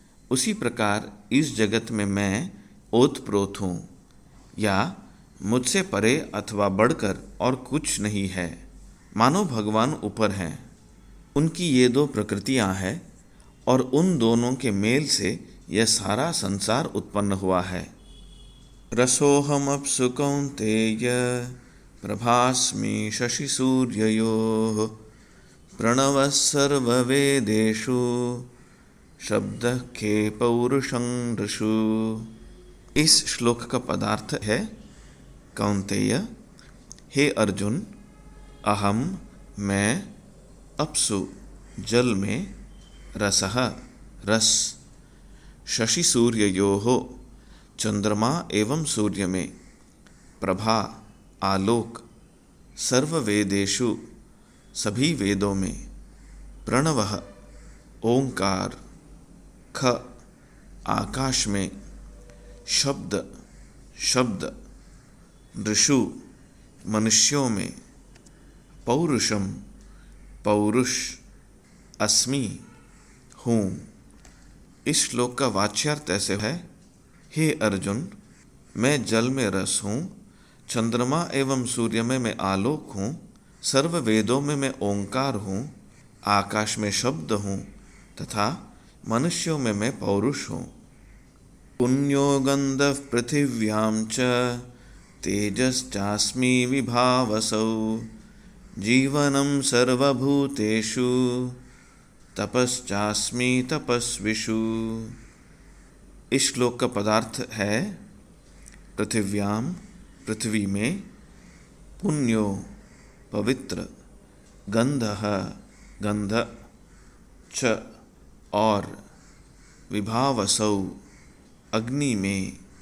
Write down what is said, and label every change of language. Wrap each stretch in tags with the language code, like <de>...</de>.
<hi>उसी प्रकार इस जगत में मैं ओतप्रोत हूँ, या मुझसे परे अथवा बढ़कर और कुछ नहीं है। मानो भगवान ऊपर हैं, उनकी ये दो प्रकृतियाँ हैं और उन दोनों के मेल से यह सारा संसार उत्पन्न हुआ है।</hi> <sa>रसोऽहमप्सु कौन्तेय प्रभास्मि शशिसूर्ययोः प्रणवः सर्ववेदेषु शब्दः खे पौरुषं नृषु।</sa> <hi>इस श्लोक का पदार्थ है, कौन्तेय, हे अर्जुन, अहम मैं, अप्सु जल में, रसः रस, शशि सूर्ययोः चंद्रमा एवं सूर्य में, प्रभा आलोक, सर्ववेदेषु सभी वेदों में, प्रणवः ओंकार, ख आकाश में, शब्द शब्द, नृषु मनुष्यों में, पौरुषम पौरुष, अस्मि हूँ। इस श्लोक का वाच्यार्थ ऐसे है, हे अर्जुन, मैं जल में रस हूँ, चंद्रमा एवं सूर्य में मैं आलोक हूँ, सर्व वेदों में मैं ओंकार हूँ, आकाश में शब्द हूँ तथा मनुष्यों में मैं पौरुष हूँ।</hi> <sa>पुण्यो गंधः पृथिव्यां च तेजश्चास्मि विभावसौ जीवनं सर्वभूतेषु तपश्चास्मि तपस्विषु।</sa> <hi>इस श्लोक का पदार्थ है, पृथिव्यां पृथ्वी में, पुण्यो पवित्र, गंधः गंध, च और, विभावसौ अग्नि में,</hi>